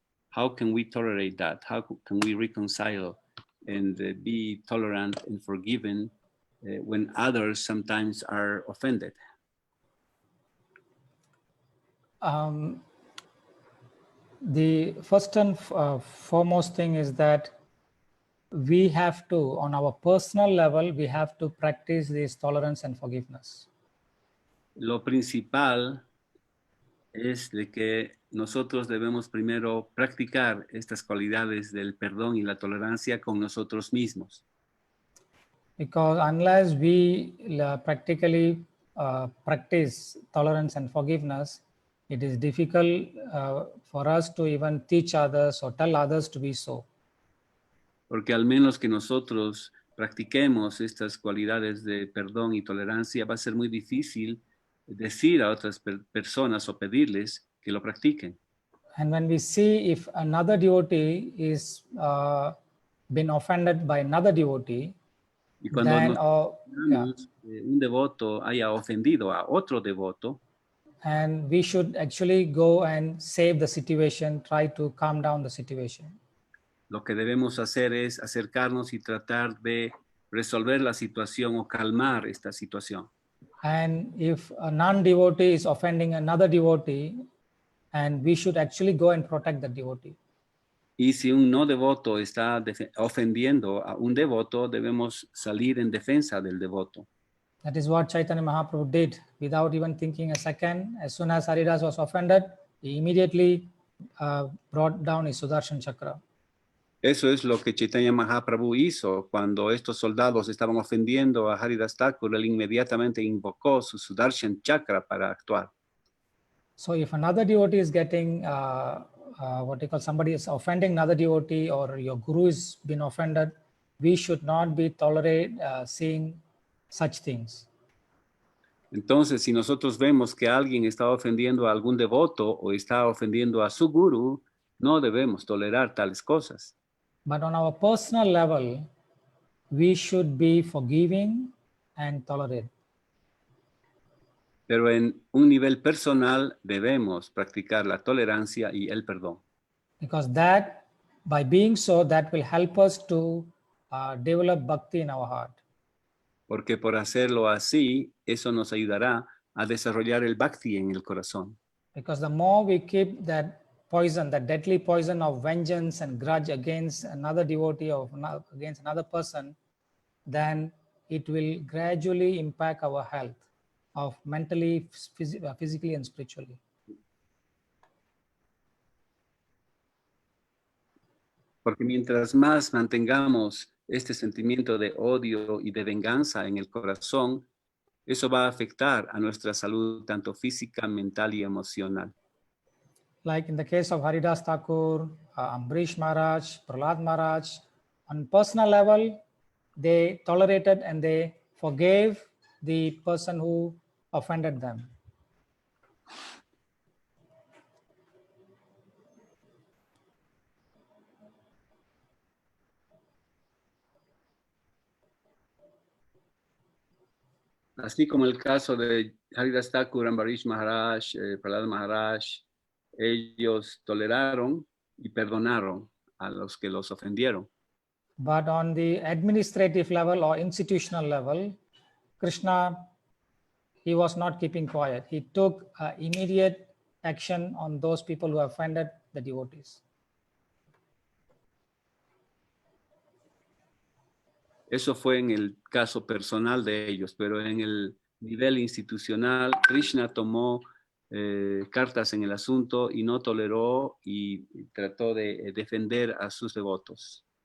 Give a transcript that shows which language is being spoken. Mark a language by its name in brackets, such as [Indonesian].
[English] How can we tolerate that? How can we reconcile and be tolerant and forgiving when others sometimes are offended? The first and foremost thing is that we have to, on our personal level, we have to practice this tolerance and forgiveness. [Spanish] Lo principal es de que nosotros debemos primero practicar estas cualidades del perdón y la tolerancia con nosotros mismos. [English] Because unless we practically practice tolerance and forgiveness, it is difficult for us to even teach others or tell others to be so. [Spanish] Porque al menos que nosotros practiquemos estas cualidades de perdón y tolerancia, va a ser muy difícil decir a otras personas o pedirles que lo practiquen. [English] And when we see if another devotee is been offended by another devotee, [Spanish] y cuando un devoto haya ofendido a otro devoto, [English] and we should actually go and save the situation, try to calm down the situation. [Spanish] Lo que debemos hacer es acercarnos y tratar de resolver la situación o calmar esta situación. [English] And if a non-devotee is offending another devotee, and we should actually go and protect the devotee. [Spanish] Y si un no devoto está ofendiendo a un devoto, debemos salir en defensa del devoto. [English] That is what Chaitanya Mahaprabhu did without even thinking a second. As soon as Haridas was offended, he immediately brought down his Sudarshan Chakra. [Spanish] Eso es lo que Chaitanya Mahaprabhu hizo cuando estos soldados estaban ofendiendo a Haridas Thakur. Él inmediatamente invocó su Sudarshan Chakra para actuar. [English] So if another devotee is getting what you call, somebody is offending another devotee, or your guru is been offended, we should not be seeing such things. [Spanish] Entonces, si nosotros vemos que alguien está ofendiendo a algún devoto o está ofendiendo a su guru, no debemos tolerar tales cosas. [English] But on our personal level, we should be forgiving and tolerate. [Spanish] Pero en un nivel personal debemos practicar la tolerancia y el perdón. [English] Because that, by being so, that will help us to develop bhakti in our heart. [Spanish] Porque por hacerlo así, eso nos ayudará a desarrollar el bhakti en el corazón. [English] Because the more we keep that poison, that deadly poison of vengeance and grudge against another devotee or against another person, then it will gradually impact our health of mentally, physically and spiritually. [Spanish] Porque mientras más mantengamos este sentimiento de odio y de venganza en el corazón, eso va a afectar a nuestra salud tanto física, mental y emocional. [English] Like in the case of Haridas Thakur, Ambrish Maharaj, Prahlad Maharaj, on personal level, they tolerated and they forgave the person who offended them. [Spanish] Así como el caso de Haridas Thakur, Ambarish Maharaj, Prahlad Maharaj, ellos toleraron y perdonaron a los que los ofendieron. [English] But on the administrative level or institutional level, Krishna, he was not keeping quiet. He took immediate action on those people who offended the devotees. [Spanish] Eso fue en el caso personal de ellos, pero en el nivel institucional, Krishna tomó cartas en el asunto y no toleró y trató de defender a sus devotos.